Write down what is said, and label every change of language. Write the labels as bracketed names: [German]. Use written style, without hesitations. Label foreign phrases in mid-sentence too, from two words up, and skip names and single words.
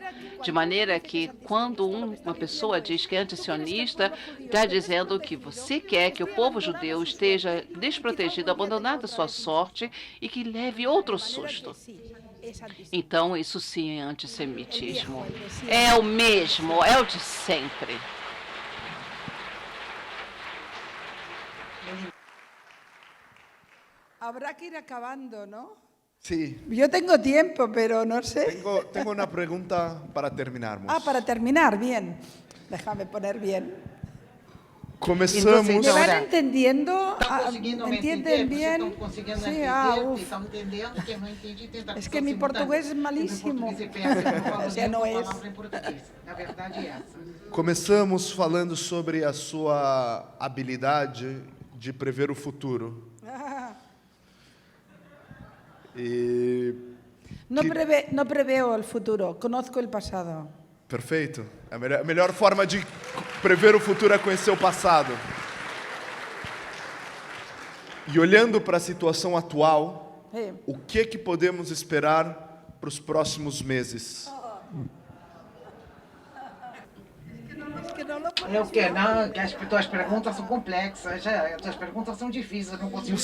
[Portuguese] De maneira que, quando uma pessoa diz que é antisionista, está dizendo que você quer que o povo judeu esteja desprotegido, abandonado à sua sorte e que leve outro susto. Então, isso sim é antissemitismo. É o mesmo, é o de sempre. [Spanish] Habrá que ir acabando, ¿no? Sí. Yo tengo tiempo, pero no sé. Tengo una pregunta para terminarmos. Para terminar, bien. Déjame poner bien. [Portuguese] Começamos. [Spanish] ¿Me van entendiendo? ¿Entienden bien? Sí, están entendiendo que no entendí. Es que mi portugués es malísimo. O sea, no es. [Portuguese] Começamos falando sobre a sua habilidade de prever o futuro. [Spanish] No preveo el futuro, conozco el pasado. [Portuguese] Perfeito. A melhor forma de prever o futuro é conhecer o passado. E olhando para a situação atual, o que podemos esperar para os próximos meses? Que as tuas perguntas são complexas, as tuas perguntas são difíceis, não consigo